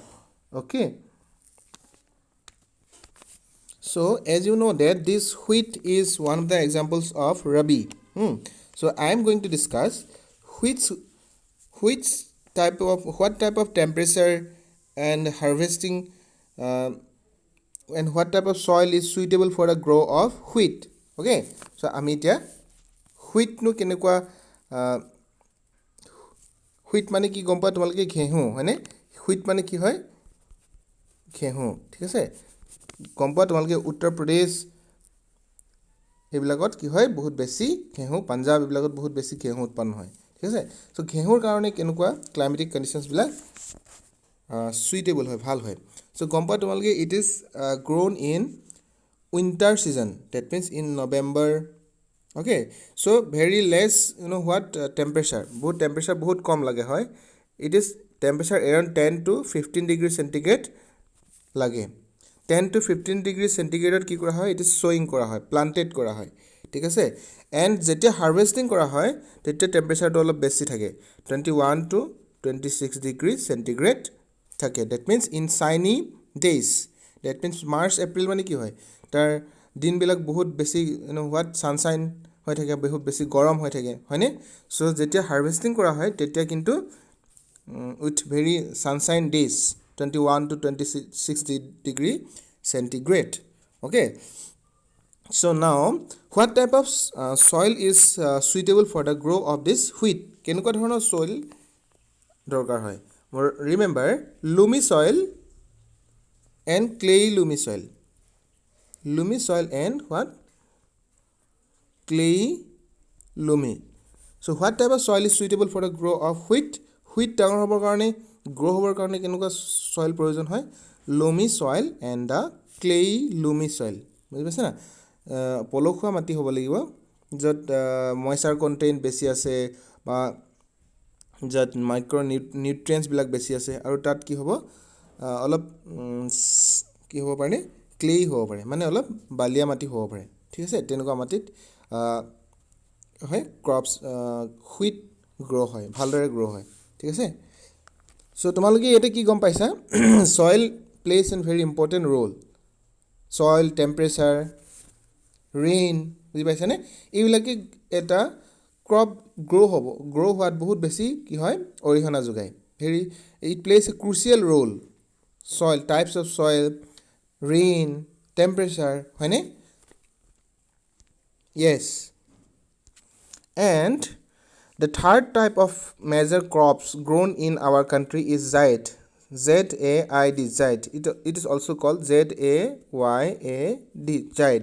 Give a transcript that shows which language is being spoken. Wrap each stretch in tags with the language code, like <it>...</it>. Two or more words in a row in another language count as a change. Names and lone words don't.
<en>Okay, so as you know that this wheat is one of the examples of rabi. So I am going to discuss what type of temperature and harvesting and what type of soil is suitable for the grow of wheat. Okay, so</en> <as>আমি এতিয়া wheat নো কেনেকুৱা wheat মানে কি গম পা তোমালোকে ঘেঁহু হয়নে wheat মানে কি হয় ঘেঁহু ঠিক আছে গম পা তোমালোকে উত্তৰ প্ৰদেশ এইবিলাকত কি হয় বহুত বেছি ঘেঁহু পাঞ্জাব এইবিলাকত বহুত বেছি ঘেঁহু উৎপন্ন হয় ঠিক আছে সো ঘেঁহুৰ কাৰণে কেনেকুৱা</as> <en>climatic conditions</en> <as>বিলাক suitable হয় ভাল হয় so গম পা তোমালোকে</as> <en>it is grown in winter season that means in November. Okay, so very less what temperature</en> <as>বহুত কম লাগে হয়</as> <en>it is temperature around 10 to 15 degree centigrade লাগে 10 to 15 degree</en> <as>centigrade কি কৰা হয়</as> <en>it is sowing</en> <as>কৰা হয় planted কৰা হয় ঠিক আছে and যেতিয়া harvesting কৰা হয় তেতিয়া temperature টো অলপ বেছি থাকে</as> <en>21 to 26 degree centigrade</en> <as>থাকে</as> <en>that means in sunny days that means March April</en> <as>মানে কি হয় তাৰ দিনবিলাক বহুত বেছি</as> <en>what sunshine</en> <as>হৈ থাকে বহুত বেছি গৰম হৈ থাকে হয়নে সো যেতিয়া harvesting কৰা হয় তেতিয়া কিন্তু</as> <en>with very sunshine days 21 to 26 degree centigrade. Okay, so now what type of soil is suitable for the grow of this wheat</en> <as>কেনেকুৱা ধৰণৰ</as> <en>soil</en> <as>দৰকাৰ হয়</as> <en>remember loamy soil and clay loamy soil and what clay loamy. So what type of soil is suitable for the grow of wheat</en> <as>ডাঙৰ হ'বৰ কাৰণে</as> <en>grow</en> <as>হ'বৰ কাৰণে কেনেকুৱা</as> <en>soil</en> <as>প্ৰয়োজন হয়</as> <en>loamy soil and the clay loamy soil</en> <as>বুজি পাইছা না পলসুৱা মাটি হ'ব লাগিব যত</as> <en>moisture content</en> <as>বেছি আছে বা যত</as> <en>micro nutrients</en> <as>বিলাক বেছি আছে আৰু তাত কি হ'ব অলপ কি হ'ব পাৰে clay হ'ব পাৰে মানে অলপ বালিয়া মাটি হ'ব পাৰে ঠিক আছে তেনেকুৱা মাটিত হয়</as> <en>crops wheat grow</en> <as>হয় ভালদৰে grow হয় ঠিক আছে</as> <en>so</en> <as>তোমালোকে এতে কি গম পাইছা</as> <en>soil plays a very important role soil temperature rain</en> <as>বুজি পাইছা নে এইবিলাকে এটা</as> <en>crop grow</en> <as>হোৱাত বহুত বেছি কি হয় অৰিহণা যোগায়</as> <en>very it plays a crucial role soil types of soil rain temperature হয়নে yes and the third type of major crops grown in our country is zaid Z-A-I-D zaid it is also called Z-A-Y-A-D zaid.</en>